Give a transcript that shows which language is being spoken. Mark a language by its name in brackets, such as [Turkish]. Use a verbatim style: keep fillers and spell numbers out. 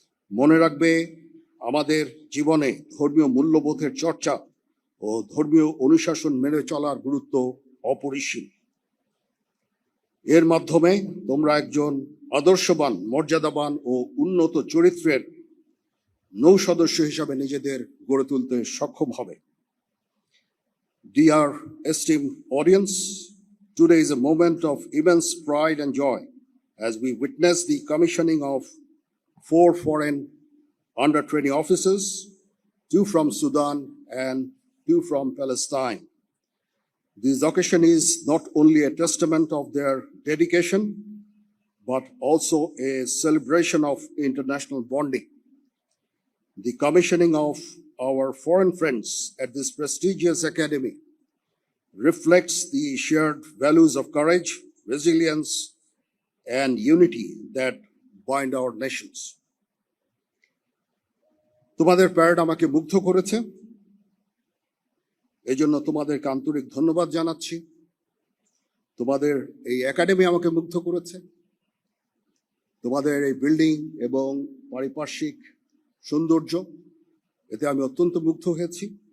[Bangla] মনে রাখবে, আমাদের জীবনে ধর্মীয় মূল্যবোধের চর্চা ও ধর্মীয় অনুশাসন মেনে চলার গুরুত্ব অপরিসীম। এর মাধ্যমে তোমরা একজন আদর্শবান, মর্যাদাবান ও উন্নত চরিত্রের নৌ সদস্য হিসাবে নিজেদের গড়ে তুলতে সক্ষম হবে। [English] Dear esteemed audience, today is a moment of immense pride and joy as we witness the commissioning of four foreign under twenty officers, two from Sudan and two from Palestine. This occasion is not only a testament of their dedication, but also a celebration of international bonding. The commissioning of our foreign friends at this prestigious academy reflects the shared values of courage, resilience, and unity that bind our nations. [Bangla] তোমাদের parade আমাকে মুগ্ধ করেছে, এজন্য তোমাদেরকে আন্তরিক ধন্যবাদ জানাচ্ছি। তোমাদের এই একাডেমি আমাকে মুগ্ধ করেছে। তোমাদের এই বিল্ডিং এবং পারিপার্শ্বিক সৌন্দর্য, এতে আমি অত্যন্ত মুগ্ধ হয়েছি।